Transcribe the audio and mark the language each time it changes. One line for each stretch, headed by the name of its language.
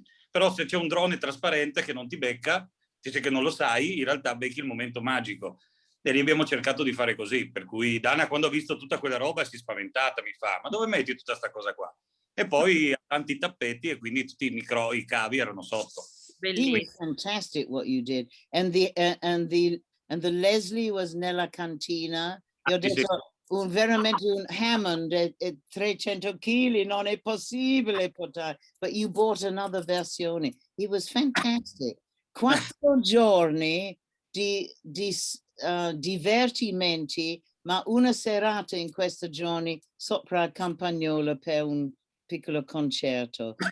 Italian: Però se c'è un drone trasparente che non ti becca, dice che non lo sai, in realtà becchi il momento magico. E lì abbiamo cercato di fare così, per cui Dana quando ha visto tutta quella roba si è spaventata, mi fa, ma dove metti tutta questa cosa qua? E poi tanti tappeti e quindi tutti i cavi erano sotto.
English: It was fantastic what you did, and the Leslie was
Italian: nella cantina. Io ho Sì, sì. detto veramente un Hammond e 300 kg non è possibile portare,
English: but you bought another
Italian: versione.
English: It was fantastic.
Italian: 4 giorni di divertimenti, ma una serata in questi giorni sopra il campagnolo per un piccolo concerto.